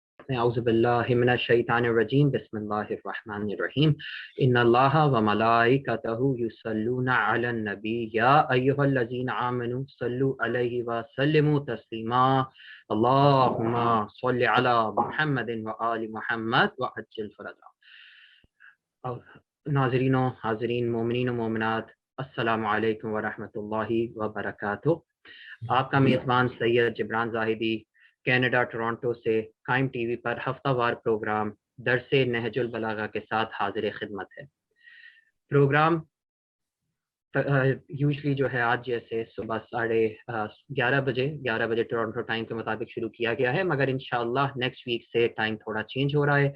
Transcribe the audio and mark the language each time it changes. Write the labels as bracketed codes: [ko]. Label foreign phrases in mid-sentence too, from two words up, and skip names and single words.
[ar] أعوذ بالله من الشيطان الرجيم بسم الله الرحمن الرحيم إن الله وملائكته يصلون على النبي يا أيها الذين آمنوا صلوا عليه وسلموا تسليما اللهم صل على محمد وآل محمد وعجل فرجا. [ur] ناظرین حاضرین مومنین و مومنات [ar] السلام عليكم ورحمة الله وبركاته. [ur] آپ کا میزبان سید جبران زاہدی کینیڈا ٹورنٹو سے قائم ٹی وی پر ہفتہ وار پروگرام درسِ نہج البلاغہ کے ساتھ حاضر خدمت ہے. پروگرام یوژلی جو ہے آج جیسے صبح 11:30 بجے ٹورنٹو ٹائم کے مطابق شروع کیا گیا ہے، مگر ان شاء اللہ [en] next week [ur] سے ٹائم تھوڑا چینج ہو رہا ہے.